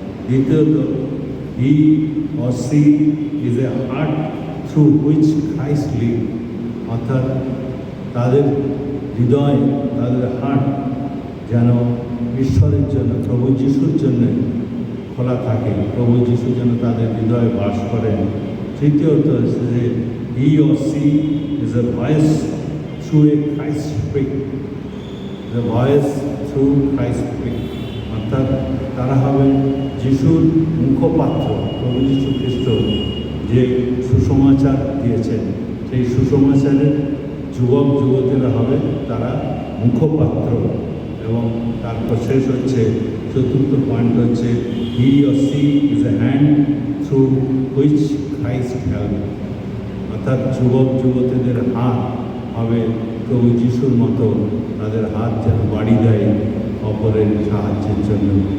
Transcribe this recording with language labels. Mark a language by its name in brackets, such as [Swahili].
[Bangla] দ্বিতীয়ত, [English] he or she is a heart through which Christ live, [Bangla] অর্থাৎ তাদের হৃদয়, তাদের হার্ট যেন ঈশ্বরের জন্য, প্রভু যিশুর জন্য খোলা থাকে, প্রভু যিশু যেন তাদের হৃদয়ে বাস করেন। তৃতীয়ত যে [English] he or she is a voice through a Christ speak, the voice through Christ speak, [Bangla] অর্থাৎ তারা হবেন যিশুর মুখপাত্র। প্রভু যীশু খ্রিস্ট যে সুসমাচার দিয়েছেন, সেই সুসমাচারের যুবক যুবতীরা হবে তারা মুখপাত্র। এবং তারপর শেষ হচ্ছে, চতুর্থ পয়েন্ট হচ্ছে [English] he or she is a hand through which Christ help, [Bangla] অর্থাৎ যুবক যুবতীদের হাত হবে প্রভু যিশুর মতো, তাদের হাত যেন বাড়ি দেয় অপরের সাহায্যের জন্য।